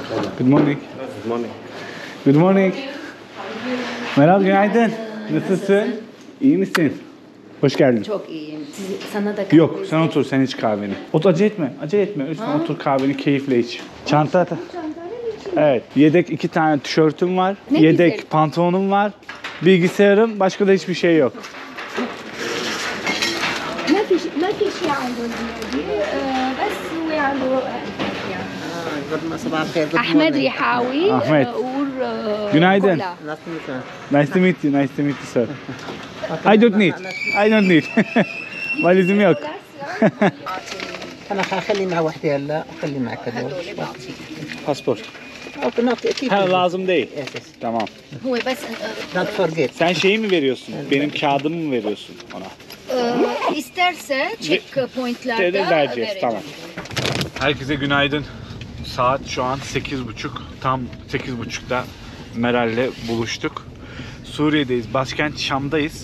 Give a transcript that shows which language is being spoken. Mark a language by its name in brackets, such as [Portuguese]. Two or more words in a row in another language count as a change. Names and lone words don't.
[English] Good morning. Good morning. Good morning. [Turkish] Meral günaydın. Nasılsın? İyi misin? Hoş geldin. Çok iyiyim. Sana da kahve Yok sen otur, sen iç kahveni. Acele etme, acele etme. Lütfen otur kahveni keyifle iç. Çanta. Evet, yedek 2 tane tişörtüm var. Ne yedek güzel. pantolonum var. Bilgisayarım, başka da hiçbir şey yok. [Arabic] ما في شيء عنده الزيادة بس هو عنده صباح الخير. أحمد ريحاوي أحمد. [Turkish] Günaydın. [English] Nice to meet you, nice to meet you sir. I don't need. [Turkish] Valizim yok. [Arabic] انا خلي مع وحدي هلا وخلي معك هدول. [Turkish] Paspor. [Arabic] اوكي اكيد. [Turkish] Ha, lazım değil. [English] Yes. [Turkish] Tamam. [Arabic] هو بس [English] Don't forget. [Turkish] Sen şeyi mi veriyorsun? Benim kağıdımı mı veriyorsun ona? isterse checkpointlarda Vereceğiz, vereceğim. tamam. Herkese günaydın. Saat şu an 8.30. Tam 8.30'da Meral'le buluştuk. Suriye'deyiz. Başkent Şam'dayız.